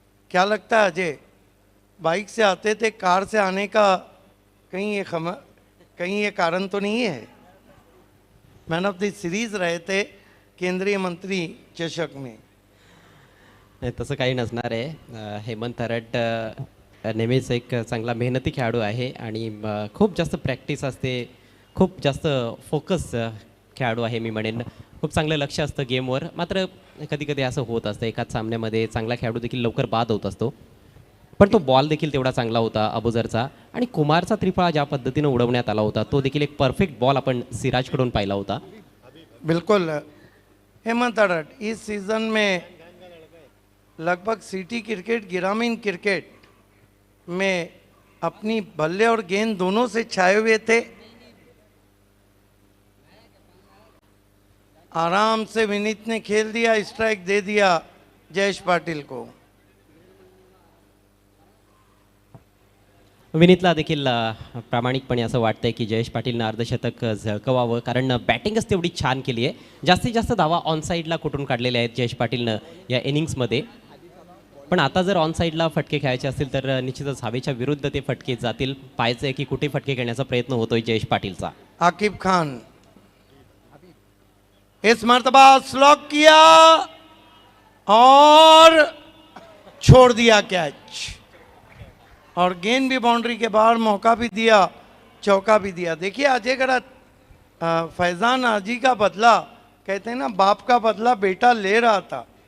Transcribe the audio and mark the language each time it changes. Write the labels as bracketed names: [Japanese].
[Hindi] क्या लगता है अजय, बाइक से आते थे, कार से आने का कहीं ये कारण तो नहीं है? मैन ऑफ द सीरीज रहे थे केंद्रीय मंत्री चषक में। [Marathi] नाही, तसं काही नसणार आहे। हेमंत अरट नेहमीच एक चांगला मेहनती खेळाडू आहे आणि खूप जास्त प्रॅक्टिस असते, खूप जास्त फोकस खेळाडू आहे मी म्हणेन। खूप चांगलं लक्ष असतं गेमवर। मात्र कधी कधी असं होत असतं, एकाच सामन्यामध्ये चांगला खेळाडू देखील लवकर बाद होत असतो। पण तो बॉल देखील तेवढा चांगला होता अबुजरचा आणि कुमारचा त्रिफळा ज्या पद्धतीनं उडवण्यात आला होता तो देखील एक परफेक्ट बॉल आपण सिराजकडून पाहिला होता. [Hindi] बिल्कुल हेमंत अडट इस सीज़न में लगभग सिटी क्रिकेट ग्रामीण क्रिकेट में अपनी बल्ले और गेंद दोनों से छाए हुए थे. आराम से विनीत ने खेल दिया, स्ट्राइक दे दिया जयेश पाटिल को. [Marathi] विनीतला देखील प्रामाणिकपणे असं वाटतंय की जयेश पाटीलनं अर्धशतक झळकवावं कारण बॅटिंगच तेवढी छान केली आहे. जास्तीत जास्त धावा ऑन साईडला कुठून काढलेल्या आहेत जयेश पाटीलनं या इनिंग्समध्ये. पण आता जर ऑन साईडला फटके खेळायचे असतील तर निश्चितच हवेच्या विरुद्ध ते फटके जातील. पाहायचं आहे की कुठे फटके खेळण्याचा प्रयत्न होतोय जयेश पाटीलचा. [Hindi] आकिब खान इस मर्तबा स्लॉक किया और छोड़ दिया कैच और गेंद भी बाउंड्री के बाहर, मौका भी दिया, चौका भी दिया. देखिए अजय गढ़ फैजान हाजी का बदला, कहते हैं ना बाप का बदला बेटा ले रहा था.